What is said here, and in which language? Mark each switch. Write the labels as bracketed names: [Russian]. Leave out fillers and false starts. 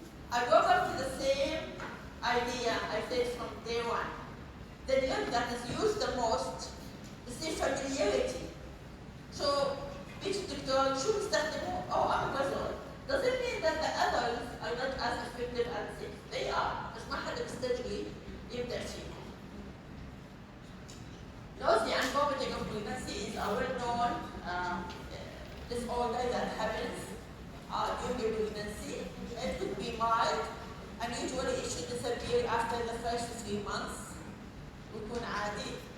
[English] I go back to the same idea I said from day one. The drug that is used the most is the familiarity. So, each doctor should start the omeprazole. Does it mean that the others are not as effective as safe? They are. [Arabic] بس ما حدا بيستجري يبدأ فيهم. [English] Nausea and vomiting of pregnancy is a well-known disorder that happens during pregnancy. It could be mild, and usually it should disappear after the first 3 months. [Arabic] بيكون عادي.